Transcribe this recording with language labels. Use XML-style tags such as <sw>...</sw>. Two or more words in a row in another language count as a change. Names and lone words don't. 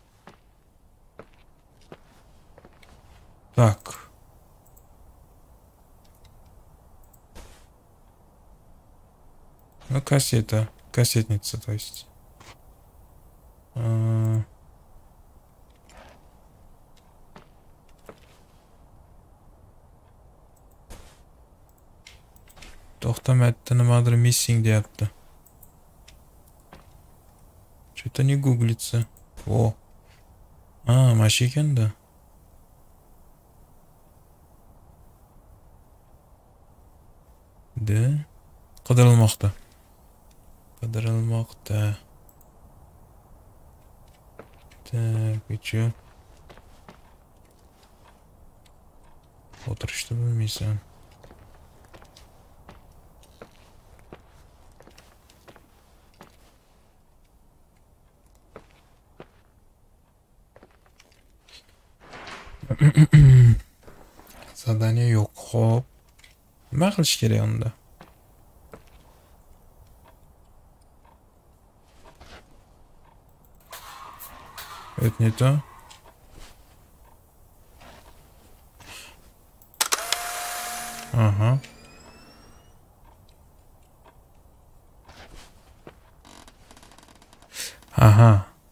<ru>Так. Ну, кассета. Кассетница, то есть.</ru> <uz>To'xtamayapti, nimadir missing deyapti.</uz> <ru>Что-то не гуглится. О.</ru> <uz>Mana shu ekanda. De qidirilmoqda. Qidirilmoqda.</uz> <ru>Так, и чё?</ru> <uz>O'tirishni bilmaysan. Zadaniya yo'q. Xo'p. Nima qilish kerak unda?</uz> <ru>Это не то. Ага. Ага.</ru>